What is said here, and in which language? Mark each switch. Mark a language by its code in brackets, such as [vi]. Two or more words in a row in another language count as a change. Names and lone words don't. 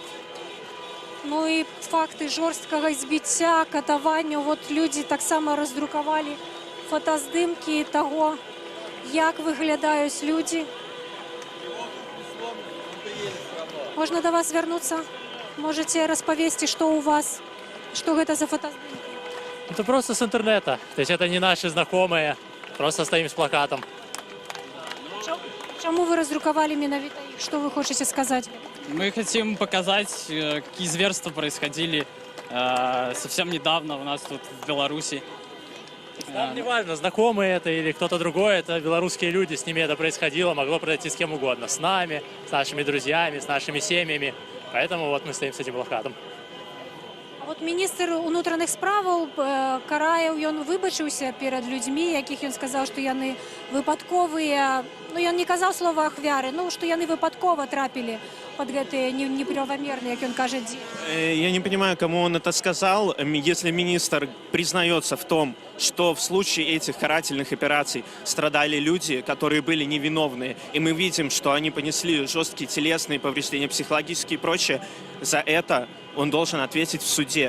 [be] Ну і факты жорсткага збіцця, катавання. Вот людзі таксама раздрукавалі фотаздымкі таго, як выглядаюць людзі. Можна да вас вярнуцца? Можете распавесці, што у вас, что гэта за фотоздымки? [ru] Это просто с интернета. То есть это не наши знакомые. Просто стоим с плакатом. [be] Чему вы раздрукавали менавіта их? [ru] Что вы хотите сказать? Мы хотим показать, какие зверства происходили совсем недавно у нас тут в Беларуси. Нам не важно, знакомые это или кто-то другой, это белорусские люди, с ними это происходило, могло произойти с кем угодно. С нами, с нашими друзьями, с нашими семьями. Поэтому вот мы стоим с этим плакатом. [be] Вот міністр унутраных справаў Караеў, ён выбачыўся перад людзьмі, якіх ён сказаў, што яны выпадковыя, ну ён не казаў слова ахвяры, ну што яны выпадкова трапілі под гэтые неправомерные, як он кажет, [ru] Я не понимаю, кому он это сказал. Если министр признается в том, что в случае этих карательных операций страдали люди, которые были невиновные, и мы видим, что они понесли жесткие телесные повреждения, психологические и прочее, за это он должен ответить в суде.